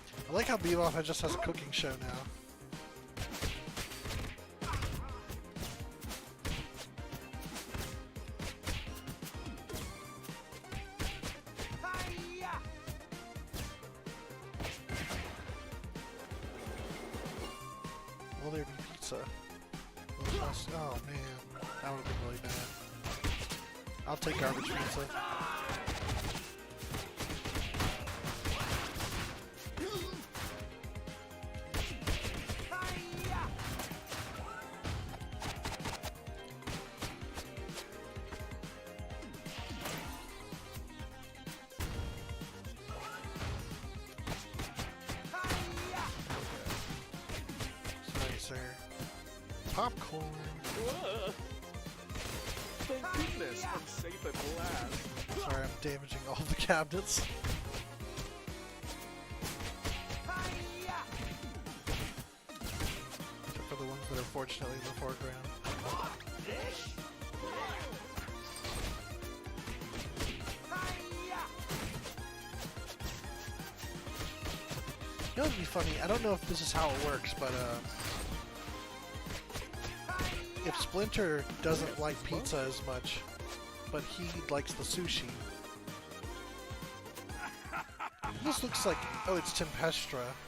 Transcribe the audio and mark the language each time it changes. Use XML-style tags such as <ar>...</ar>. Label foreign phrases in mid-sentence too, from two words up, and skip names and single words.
<en>I like how Bebop just has a cooking show now. Hi-ya! Will there be pizza? Oh man, that would have been really bad. I'll take garbage pizza. Hi-ya! Hi-ya! Sorry, sir. Popcorn. Ugh. Thank goodness, I'm safe at last. Sorry, I'm damaging all the cabinets. Hi-ya! Except for the ones that are fortunately in the foreground. Hi-ya! You know, it'd be funny. I don't know if this is how it works, but if Splinter doesn't like pizza as much, but he likes the sushi. This looks like, oh, it's tempestra.</en>